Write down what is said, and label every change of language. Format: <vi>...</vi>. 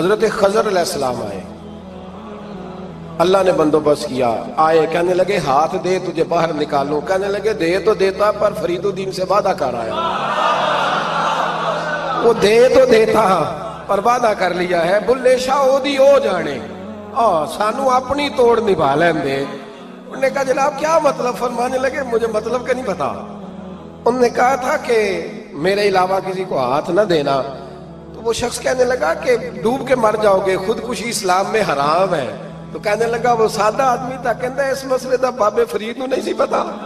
<ur>حضرت خضر علیہ السلام آئے, اللہ نے بندوبست کیا. آئے, کہنے لگے ہاتھ دے تجھے باہر نکالوں. کہنے لگے دے تو دیتا پر فریدالدین سے وعدہ کر آیا. وہ دے تو دیتا پر وعدہ کر لیا ہے.</ur> <pa>بلے شاہ اودی او جانے, سانو اپنی توڑ نبھا لین دے.</pa> <ur>انہوں نے کہا جناب کیا مطلب؟ فرمانے لگے مجھے مطلب کا نہیں پتا. انہوں نے کہا تھا کہ میرے علاوہ کسی کو ہاتھ نہ دینا. تو وہ شخص کہنے لگا کہ ڈوب کے مر جاؤ گے, خودکشی اسلام میں حرام ہے. تو کہنے لگا وہ سادہ آدمی تھا,</ur> <pa>کہندہ اس مسئلے دا بابے فرید نو نہیں سی پتا.</pa>